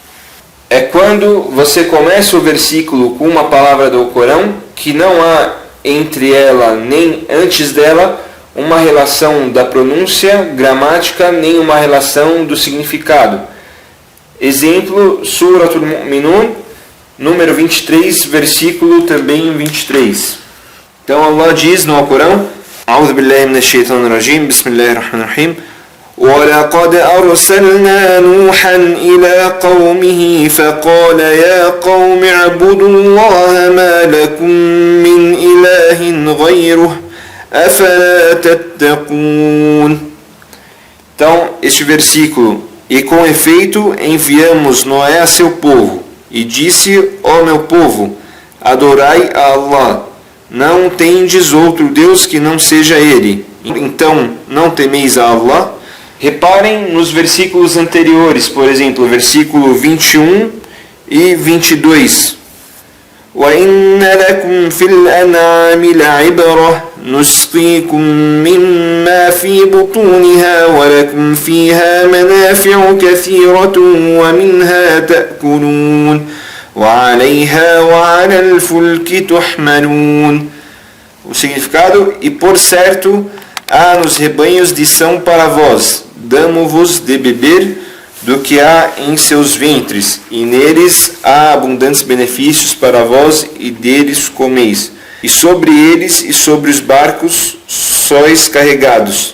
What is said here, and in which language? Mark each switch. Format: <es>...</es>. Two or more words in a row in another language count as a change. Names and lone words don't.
<pt>É quando você começa o versículo com uma palavra do Corão que não há entre ela nem antes dela uma relação da pronúncia, gramática, nem uma relação do significado. Exemplo, Suratul Mu'minun, número 23, versículo também 23. Então Allah diz no Alcorão:</pt> <ar>أعوذ بالله من الشيطان الرجيم بسم الله الرحمن الرحيم. وَلَقَدْ أَرْسَلْنَا نُوحًا إِلَى قَوْمِهِ فَقَالَ يَا قَوْمِ اعْبُدُوا اللَّهَ مَا لَكُمْ مِنْ إِلَٰهٍ غَيْرُهُ أَفَلَا تَتَّقُونَ.</ar> <pt>Então, este versículo: e com efeito enviamos Noé a seu povo, e disse: ó meu povo, adorai a Allah, não tendes outro Deus que não seja Ele, então não temeis a Allah. Reparem nos versículos anteriores, por exemplo, versículo 21 e 22.</pt> <ar>وَإِنَّ لَكُمْ فِي الْأَنْعَامِ لَعِبْرَةً نُسْقِيكُم مِّمَّا فِي بُطُونِهَا وَلَكُمْ فِيهَا مَنَافِعُ كَثِيرَةٌ وَمِنْهَا تَأْكُلُونَ وَعَلَيْهَا وَعَلَى الْفُلْكِ تُحْمَلُونَ.</ar> <pt>O significado: e por certo há nos rebanhos lição para vós, damo-vos de beber do que há em seus ventres, e neles há abundantes benefícios para vós, e deles comeis, e sobre eles e sobre os barcos sois carregados.</pt>